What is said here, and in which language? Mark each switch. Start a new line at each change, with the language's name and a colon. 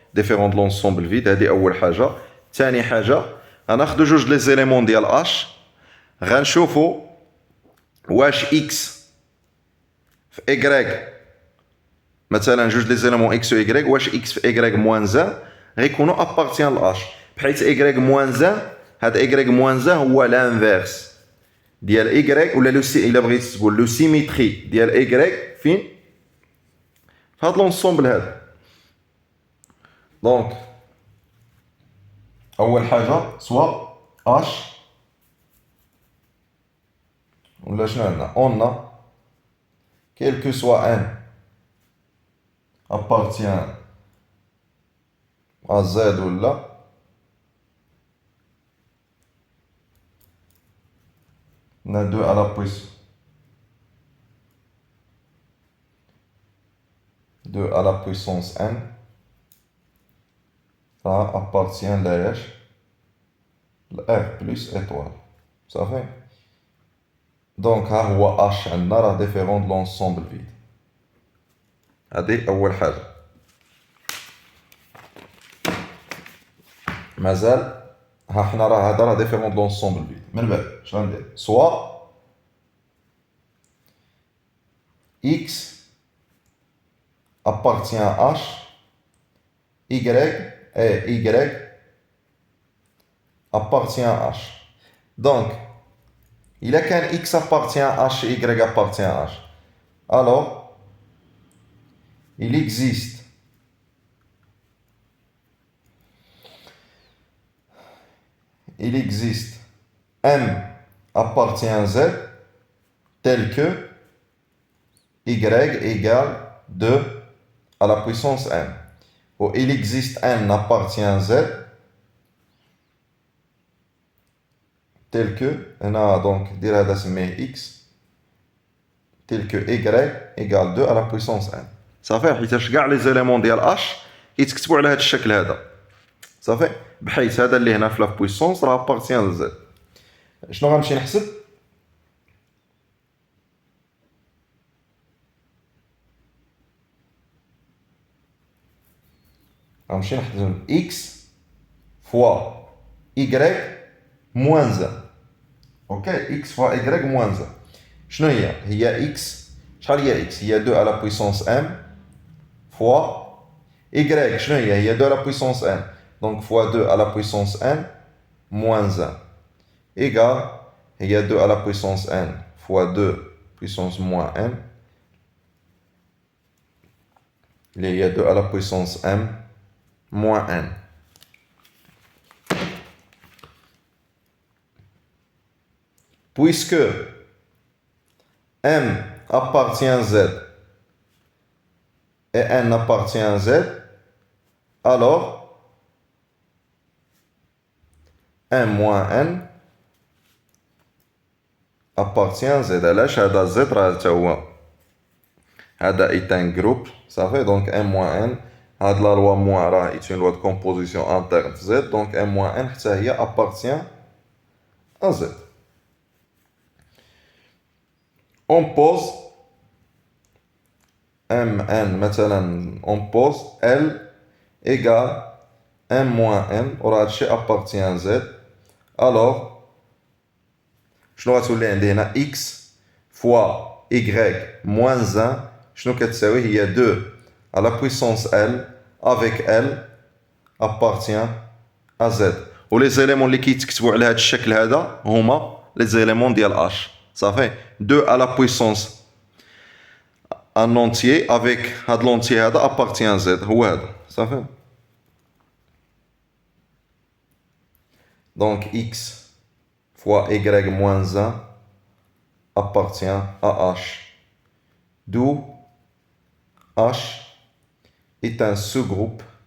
French: Différent de l'ensemble vide, هذه أول حاجة.
Arabic: ثاني حاجة غناخدو جوج لي زيليمون ديال H غنشوفو واش X في Y مثلا جوج لي زيليمون X و Y واش X في Y موان 1 غيكونوا ابارتيان ل H بحيث Y موان 1 هاد Y موان 1 هو لانفيرس ديال Y ولا إلا بغيتي تقول لو سيميتري ديال Y فين؟ في هاد لونسومبل هذا. دونك أول حاجة سوا H ولا شنو عندنا؟ on a quel que soit n appartient à Z ولا
French: On a 2 à la puissance 2 à la puissance n. Ça appartient à R plus étoile. Ça fait. Donc, H عندنا راه différent de l'ensemble vide.
Arabic: هذه أول حاجة. مازال حنا راه هذا راه différent de l'ensemble vide.
French: من بعد اش غندير؟ soit X appartient à H, Y et Y appartient à H. Donc, il a qu'un X appartient à H et Y appartient à H. Alors, il existe M appartient à Z tel que Y égale 2 à la puissance n. Ou il existe n appartient à z tel que, on a donc dire هذا سميه x tel que y égale 2 à la puissance n.
Arabic: صافي حيتاش كاع لي زيليمون ديال h يتكتبوا على هذا الشكل هذا. صافي بحيث هذا اللي هنا في لا بويسونس راه ابارتيان لزد. شنو غنمشي نحسب؟ غنمشي نحسب x fois y moins 1.
French: اوكي x fois y moins 1. شنو هي x شحال هي x؟ هي 2 à la puissance m fois y شنو هي 2 à la puissance n. Donc fois 2 à la puissance n moins 1 égale هي 2 à la puissance n fois 2 puissance moins n اللي هي 2 à la puissance m moins n. Puisque m appartient à z et n appartient à z, alors m moins n appartient à z.
Arabic: علاش هذا z راه حتى هو هذا est un groupe.
French: صافي donc m moins n هاد la loi moins راه est une loi de composition interne z, donc m moins n حتى هي appartient à z. On pose mn مثلا on pose L égale m moins n وراه هادشي appartient à z. alors شنو غتولي عندي هنا x fois y moins 1 شنو كتساوي؟ هي 2 à la puissance L avec L appartient à z.
Arabic: و لي زيليمون اللي كيتكتبوا على هاد الشكل هذا هما لي زيليمون ديال h.
French: صافي 2 à la puissance un entier avec هاد l'entier هذا appartient à z هو هذا. صافي donc x fois y moins 1 appartient à h, d'où h est un sous-groupe